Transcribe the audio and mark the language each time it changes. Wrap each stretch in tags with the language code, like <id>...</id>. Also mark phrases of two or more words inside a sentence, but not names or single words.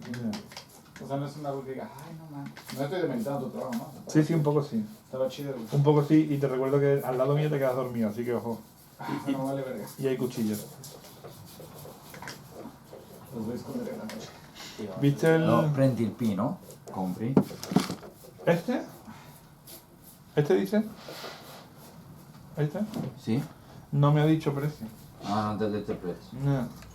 <es>O sea, no es un árbol que diga, ay, no mames. No estoy dementando tu trabajo, ¿no? Sí, un poco sí. Estaba chido, güey. Un poco sí, y te recuerdo que al lado mío te quedas dormido, así que ojo. No vale verga. Y hay cuchillos. Los voy a esconder en la noche. ¿Viste el...? No,</es> <it>prendi il pino, compri.</it> <es>¿Este? ¿Este dice? ¿Este?</es> <it>Sì?</it> <es>No me ha dicho precio.</es> <it>Ah, non ti ho detto il prezzo.</it> <es>No.</es>